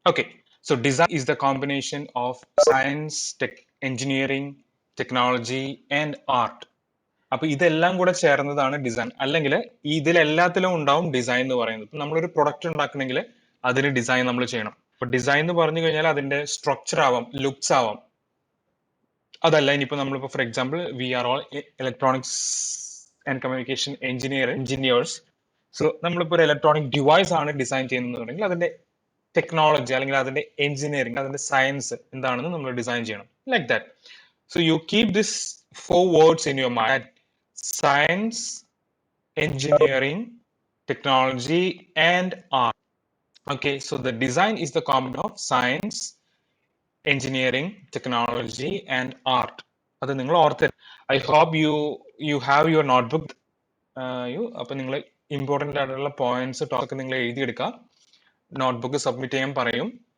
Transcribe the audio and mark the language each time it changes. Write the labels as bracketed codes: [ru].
[en] Okay, so design is the combination of science, engineering, technology and art. [ml] അപ്പൊ ഇതെല്ലാം കൂടെ ചേർന്നതാണ് ഡിസൈൻ. അല്ലെങ്കിൽ ഇതിലെല്ലാത്തിലും ഉണ്ടാവും ഡിസൈൻ എന്ന് പറയുന്നത്. ഇപ്പൊ നമ്മളൊരു പ്രൊഡക്റ്റ് ഉണ്ടാക്കണമെങ്കിൽ അതിന് ഡിസൈൻ നമ്മൾ ചെയ്യണം. ഇപ്പൊ ഡിസൈൻ എന്ന് പറഞ്ഞു കഴിഞ്ഞാൽ അതിന്റെ സ്ട്രക്ചർ ആവാം, ലുക്സ് ആവാം. അതല്ല ഇനിയിപ്പോ നമ്മളിപ്പോ [en] For example we are all electronics and communication engineers. [ml] So നമ്മളിപ്പോ ഒരു ഇലക്ട്രോണിക് ഡിവൈസ് ആണ് ഡിസൈൻ ചെയ്യുന്നതെന്നുണ്ടെങ്കിൽ അതിന്റെ ടെക്നോളജി അല്ലെങ്കിൽ അതിന്റെ എഞ്ചിനീയറിംഗ്, അതിന്റെ സയൻസ് എന്താണെന്ന് നമ്മൾ ഡിസൈൻ ചെയ്യണം. [en] Like that. So you keep this 4 words in your mind: science, engineering, technology and art. Okay, so the design is the combination of science, engineering, technology and art. [ml] അത് നിങ്ങൾ ഓർത്ത്, [en] I hope you have your notebook. [ml] അപ്പൊ നിങ്ങൾ important ആയിട്ടുള്ള points talk നിങ്ങൾ എഴുതിയെടുക്കുക, notebook submit ചെയ്യാൻ പറയും.